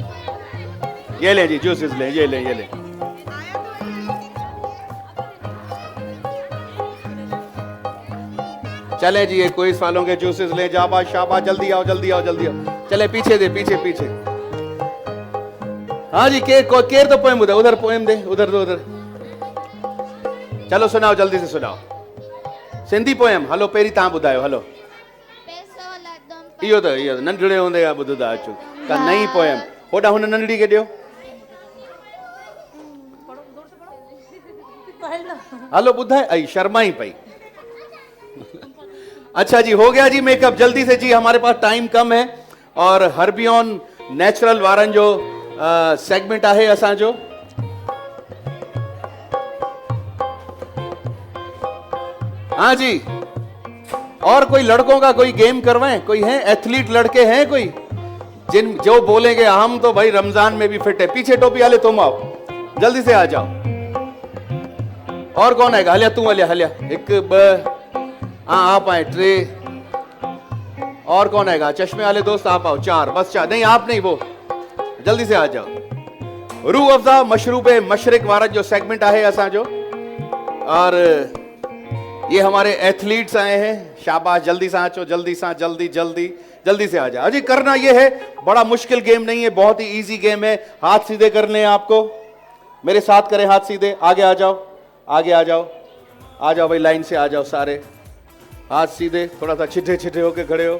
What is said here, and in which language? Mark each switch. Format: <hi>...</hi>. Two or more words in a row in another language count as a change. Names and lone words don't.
<hi>ये ले जी जूसेस ले, ये ले ये ले। चले जी ये क्विज वालों के जूसेस ले। जाबाज शाबाश, जल्दी आओ जल्दी आओ जल्दी आओ। चले पीछे दे, पीछे पीछे। हाँ जी केर तो पोएम उधर उधर पोएम दे, उधर दो उधर। चलो सुनाओ जल्दी से सुनाओ सिंधी पोएम।</hi> <sd>हलो पहिरीं तव्हां ॿुधायो। हलो इहो त नंढड़े हूंदे खां ॿुधंदा अचो का नई पोएम। होॾां हुन नंढड़ी खे ॾियो। हलो ॿुधाए। आई शर्माई पई।</sd> <hi>अच्छा जी हो गया जी मेकअप। जल्दी से जी, हमारे पास टाइम कम है।</hi> <sd>और हर्बियन नेचुरल वारन जो सेगमेंट आहे असांजो।</sd> <hi>हाँ जी, और कोई लड़कों का कोई गेम करवाएं? कोई है एथलीट लड़के हैं कोई जिन जो बोलेंगे हम तो भाई रमजान में भी फिट है? पीछे टोपी वाले तुम आओ, जल्दी से आ जाओ। और कौन आएगा? हलिया तू, हलिया एक हाँ आप आए, ट्रे। और कौन आएगा? चश्मे वाले दोस्त आप आओ, 4, बस 4। नहीं आप नहीं, वो जल्दी से आ जाओ।</hi> <sd>रूह अफ़ज़ा मशरूब मशरिक वारा जो सेगमेंट आहे असां जो,</sd> <hi>और ये हमारे एथलीट्स आए हैं। शाबाश, जल्दी से आचो, जल्दी से, जल्दी से आ जाओ। अजी करना ये है, बड़ा मुश्किल गेम नहीं है, बहुत ही</hi> <en>easy game</en> <hi>है। हाथ सीधे करने हैं आपको, मेरे साथ करें हाथ सीधे। आगे आ जाओ, आगे आ जाओ, आ जाओ भाई, लाइन से आ जाओ सारे, हाथ सीधे, थोड़ा सा छिठे छिठे होके खड़े हो।</hi>